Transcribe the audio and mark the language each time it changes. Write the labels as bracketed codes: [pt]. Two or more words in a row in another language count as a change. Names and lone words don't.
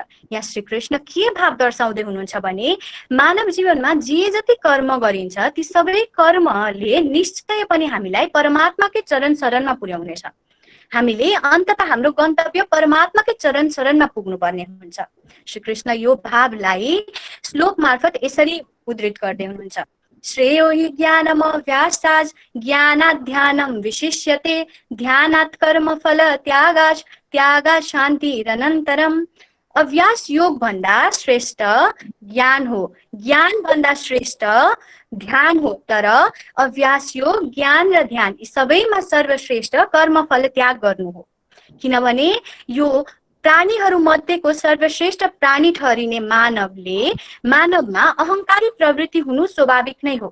[ne] यहाँ श्री कृष्ण के भाव दर्शाउँदै हुनुहुन्छ भने मानव जीवनमा जे जति कर्म गरिन्छ ती सबै कर्मले निश्चय पनि हामीलाई परमात्माकै चरण शरणमा पुर्याउनेछ। हामीले अन्ततः हाम्रो गन्तव्य परमात्माकै चरण शरणमा पुग्नुपर्ने हुन्छ। श्री कृष्ण यो भावलाई श्लोक मार्फत यसरी उद्धृत गर्दै हुनुहुन्छ। [sa] श्रेयो हि ज्ञानम अभ्यासात् ज्ञानात् ध्यानं विशिष्यते, ध्यानात् कर्म फल त्यागात् त्यागात् शान्तिरनन्तरम्। [ne] अभ्यास योग भन्दा श्रेष्ठ ज्ञान हो, ज्ञान भन्दा श्रेष्ठ ध्यान हो। तर अभ्यास योग, ज्ञान र ध्यान यी सबैमा सर्वश्रेष्ठ कर्म फल त्याग गर्नु हो। किनभने यो प्राणीहरू मध्येको सर्वश्रेष्ठ प्राणी ठहरिने मानवले मानवमा अहंकारी प्रवृत्ति हुनु स्वाभाविक नै हो।